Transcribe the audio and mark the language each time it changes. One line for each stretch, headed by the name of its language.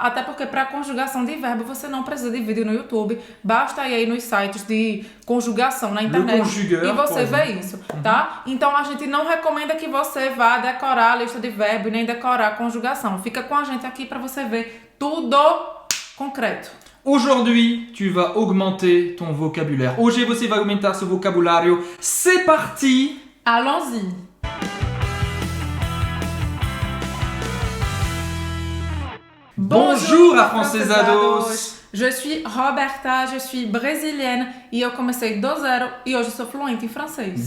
Portuguese: Até porque para conjugação de verbo você não precisa de vídeo no YouTube, basta ir aí nos sites de conjugação na internet e você vê isso, tá? Então a gente não recomenda que você vá decorar a lista de verbo e nem decorar a conjugação. Fica com a gente aqui para você ver tudo concreto.
French: Aujourd'hui, tu vas augmenter ton vocabulaire.
Portuguese: Hoje você vai aumentar seu vocabulário.
French: C'est parti! Allons-y! Bonjour, afrancesados! Je suis Roberta, je suis brésilienne
Portuguese: e eu comecei do zero e hoje sou fluente em francês.